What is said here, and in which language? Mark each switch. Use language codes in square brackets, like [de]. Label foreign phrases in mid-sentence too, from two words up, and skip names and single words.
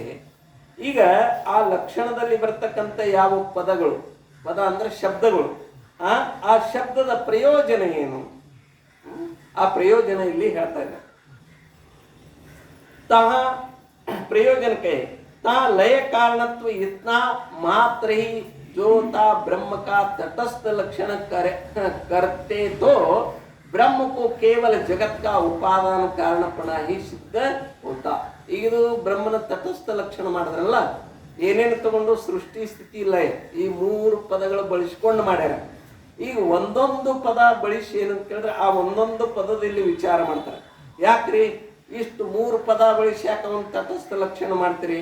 [kn] ಈಗ ಆ ಲಕ್ಷಣದಲ್ಲಿ ಬರ್ತಕ್ಕಂಥ ಯಾವ ಪದಗಳು, ಪದ ಅಂದ್ರೆ ಶಬ್ದಗಳು, ಆ ಶಬ್ದದ ಪ್ರಯೋಜನ ಏನು, ಆ ಪ್ರಯೋಜನ ಇಲ್ಲಿ ಹೇಳ್ತಾ ಇದ್ದಾರೆ. [hi] तह प्रयोजनक्के ता लय कारणत्व इतना मात्र ही जो ता ब्रह्म का तटस्थ लक्षण करते तो ब्रह्म को केवल जगत का उपादान कारणपण ही सिद्ध होता. [kn] ಈಗ ಇದು ಬ್ರಹ್ಮನ ತಟಸ್ಥ ಲಕ್ಷಣ ಮಾಡಿದ್ರಲ್ಲ, ಏನೇನು ತಗೊಂಡು ಸೃಷ್ಟಿ ಸ್ಥಿತಿ ಲಯ ಈ ಮೂರು ಪದಗಳು ಬಳಸ್ಕೊಂಡು ಮಾಡ್ಯಾರ. ಈಗ ಒಂದೊಂದು ಪದ ಬಳಸಿ ಏನಂತ ಕೇಳಿದ್ರೆ ಆ ಒಂದೊಂದು ಪದದಲ್ಲಿ ವಿಚಾರ ಮಾಡ್ತಾರೆ. ಯಾಕ್ರಿ ಇಷ್ಟು ಮೂರು ಪದ ಬಳಸಿ ಯಾಕೆ ಒಂದು ತಟಸ್ಥ ಲಕ್ಷಣ ಮಾಡ್ತೀರಿ?